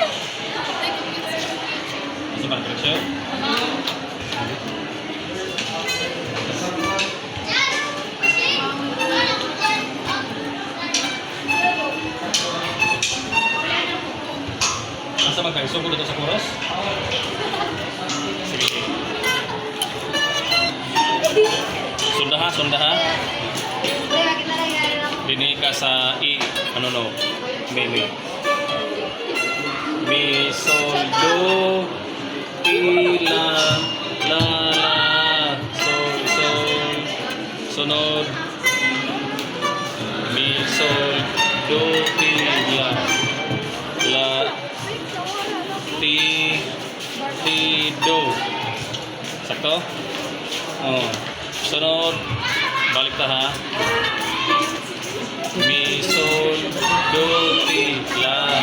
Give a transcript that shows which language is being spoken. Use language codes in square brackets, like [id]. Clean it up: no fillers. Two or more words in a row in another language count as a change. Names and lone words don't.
[ceb] Asa ba presyo? Asa ba kayo? Sugod ito sa kuros? Sige. Sundaha. Dini ka sa ano no? Mi. Mi, sol, do, ti, la, sol, sunod. Mi, sol, do, ti, la, ti, do. Sakto? Oh. Sunod. Balik ta ha. Mi, sol, do, ti, la,